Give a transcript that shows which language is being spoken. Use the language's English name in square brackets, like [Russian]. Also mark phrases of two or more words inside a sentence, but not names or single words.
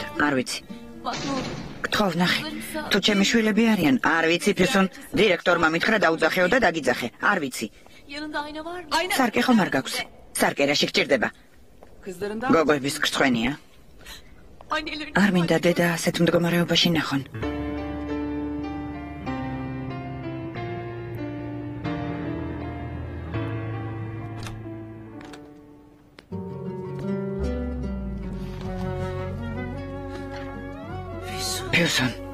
[Georgian] არ ვიცი. [Turkish] Bak ne oldu? [Georgian] გთხოვ ნახე. თუ ჩემი შვილები არიან, არ ვიცი, ფიუსონ, დირექტორმა მითხრა დაუძახეო და დაგიძახე. არ vicი. [Turkish] Yanında ayna var mı? [Georgian] სარკე ხომ არ გაქვს? სარკე რაში გჭირდება? გოგოების გრცხვენია. [Turkish] Annelerin. [Georgian] არ მინდა დედა ასეთ მდგომარეობაში ნახონ. ფიუსონ,